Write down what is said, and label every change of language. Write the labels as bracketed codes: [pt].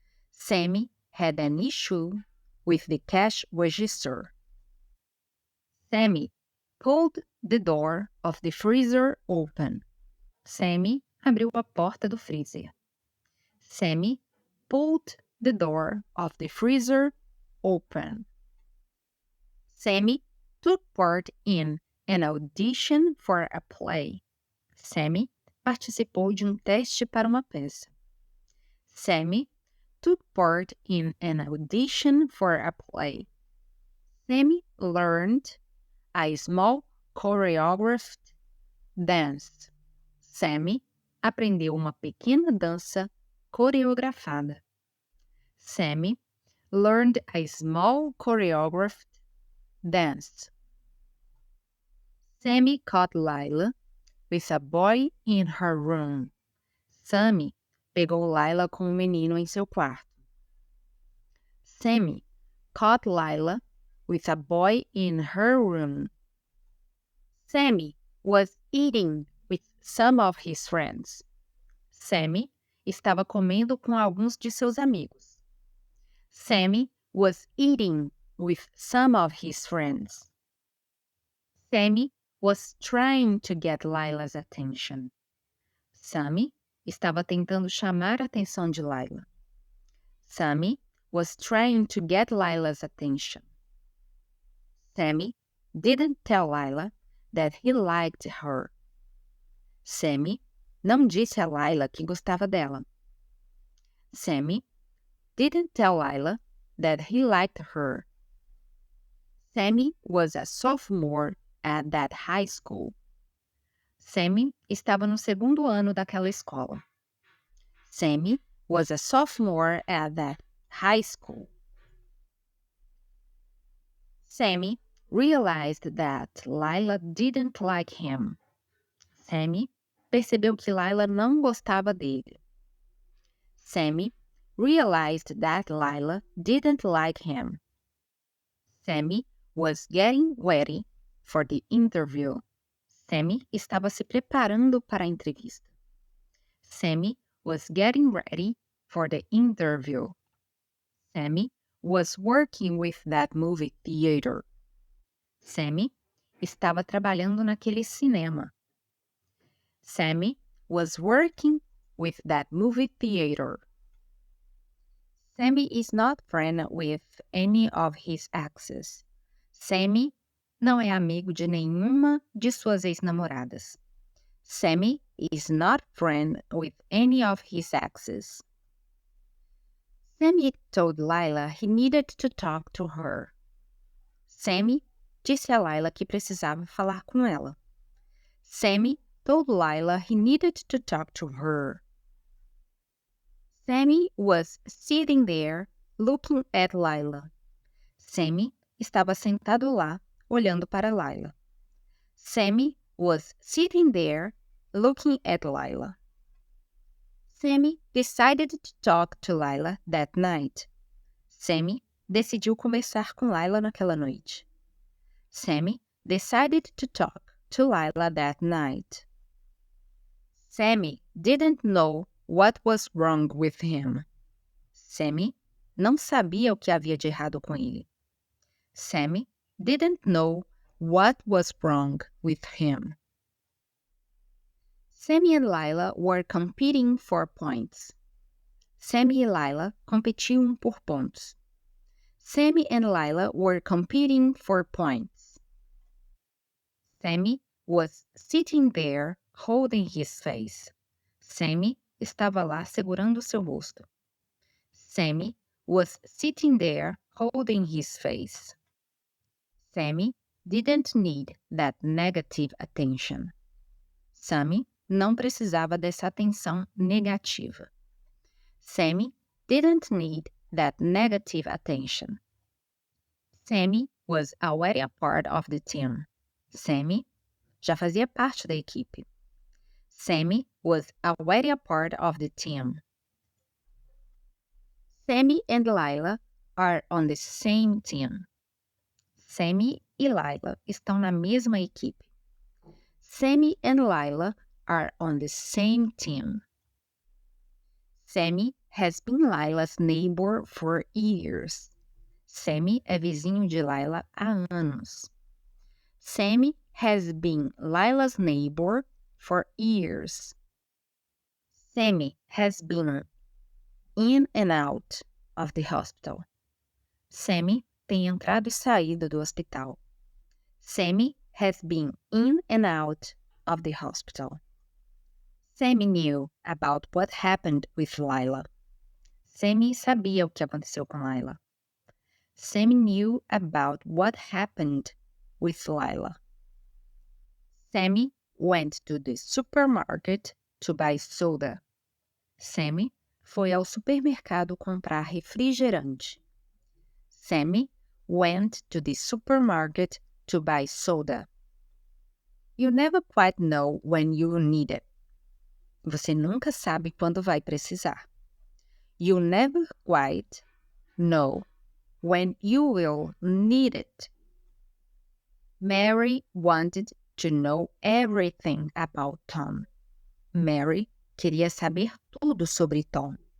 [en] Sammy had an issue with the cash register. Sammy pulled the door of the freezer open. [pt] Sammy abriu a porta do freezer. [en] Sammy pulled the door of the freezer open. Sammy took part in an audition for a play. [pt] Sammy participou de um teste para uma peça. [en] Sammy took part in an audition for a play. Sammy learned a small choreographed dance. [pt] Sammy aprendeu uma pequena dança coreografada. [en] Sammy learned a small choreographed dance. Sammy caught Lila with a boy in her room. [pt] Sammy pegou Lila com um menino em seu quarto. [en] Sammy caught Lila with a boy in her room. Sammy was eating with some of his friends. [pt] Sammy estava comendo com alguns de seus amigos. [en] Sammy was eating with some of his friends. Sammy was trying to get Lila's attention. [pt] Sammy estava tentando chamar a atenção de Lila. [en] Sammy was trying to get Lila's attention. Sammy didn't tell Lila that he liked her. [pt] Sammy não disse a Lila que gostava dela. [en] Sammy didn't tell Lila that he liked her. Sammy was a sophomore at that high school. [pt] Sammy estava no segundo ano daquela escola. [en] Sammy was a sophomore at that high school. Sammy realized that Lila didn't like him. [pt] Sammy percebeu que Lila não gostava dele. [en] Sammy realized that Lila didn't like him. Sammy was getting ready for the interview. [pt] Sammy estava se preparando para a entrevista. [en] Sammy was getting ready for the interview. Sammy was working with that movie theater. [pt] Sammy estava trabalhando naquele cinema. [en] Sammy was working with that movie theater. Sammy is not friend with any of his exes. [pt] Sammy não é amigo de nenhuma de suas ex-namoradas. Sammy [en] is not friends with any of his exes. Sammy told Lila he needed to talk to her. [pt] Sammy disse a Lila que precisava falar com ela. [en] Sammy told Lila he needed to talk to her. Sammy was sitting there looking at Lila. [pt] Sammy estava sentado lá, olhando para Lila. [en] Sammy was sitting there looking at Lila. Sammy decided to talk to Lila that night. [pt] Sammy decidiu conversar com Lila naquela noite. [en] Sammy decided to talk to Lila that night. Sammy didn't know what was wrong with him. [pt] Sammy não sabia o que havia de errado com ele. [en] Sammy didn't know what was wrong with him. Sammy and Lila were competing for points. [pt] Sammy e Lila competiam por pontos. [en] Sammy and Lila were competing for points. Sammy was sitting there holding his face. [pt] Sammy estava lá segurando seu rosto. [en] Sammy was sitting there holding his face. Sammy didn't need that negative attention. [pt] Sammy não precisava dessa atenção negativa. [en] Sammy didn't need that negative attention. Sammy was already a part of the team. [pt] Sammy já fazia parte da equipe. [en] Sammy was already a part of the team. Sammy and Lila are on the same team. [pt] Sammy e Lila estão na mesma equipe. [en] Sammy and Lila are on the same team. Sammy has been Lila's neighbor for years. [pt] Sammy é vizinho de Lila há anos. [en] Sammy has been Lila's neighbor for years. Sammy has been in and out of the hospital. [pt] Sammy tem entrado e saído do hospital. [en] Sammy has been in and out of the hospital. Sammy knew about what happened with Lila. [pt] Sammy sabia o que aconteceu com Lila. [en] Sammy knew about what happened with Lila. Sammy went to the supermarket to buy soda. [pt] Sammy foi ao supermercado comprar refrigerante. [en] Sammy went to the supermarket to buy soda. You never quite know when you need it. [pt] Você nunca sabe quando vai precisar. [en] You never quite know when you will need it. Mary wanted to know everything about Tom. [pt] Mary queria saber tudo sobre Tom.